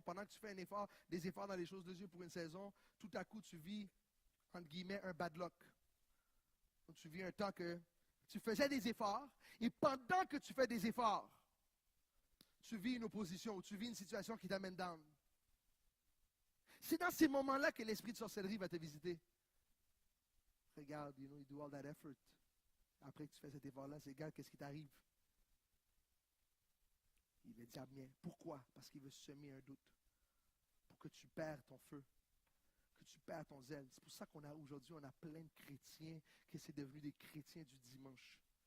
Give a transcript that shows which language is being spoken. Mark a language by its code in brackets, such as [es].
[fr] Pendant que tu fais des efforts dans les choses de Dieu pour une saison, tout à coup, tu vis, entre guillemets, un [en] bad luck. [fr] Donc, tu vis un temps que tu faisais des efforts, et pendant que tu fais des efforts, tu vis une opposition, ou tu vis une situation qui t'amène down. C'est dans ces moments-là que l'esprit de sorcellerie va te visiter. Regarde, [en] you do all that effort. [fr] Après que tu fais cet effort-là, c'est regarde, qu'est-ce qui t'arrive? Le diable vient. Pourquoi? Parce qu'il veut semer un doute. Pour que tu perds ton feu. Que tu perds ton zèle. C'est pour ça qu'aujourd'hui, on a plein de chrétiens qui sont devenus des chrétiens du dimanche.